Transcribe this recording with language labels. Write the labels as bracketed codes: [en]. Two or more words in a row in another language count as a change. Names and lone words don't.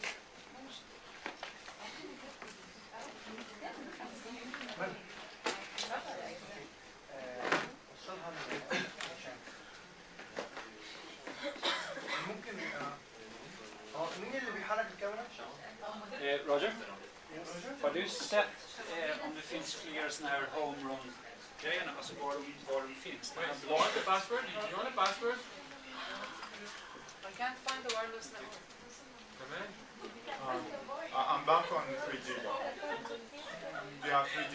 [ar] ممكن مين اللي بيحرك الكاميرا؟ Roger? [sv] Vad du sett om det finns fler såna här home-run-grejerna, alltså var de finns? [en] Wait, you want the password? You want the password? I can't find the wireless network. Come in. I'm back on 3G now. Do you have 3G?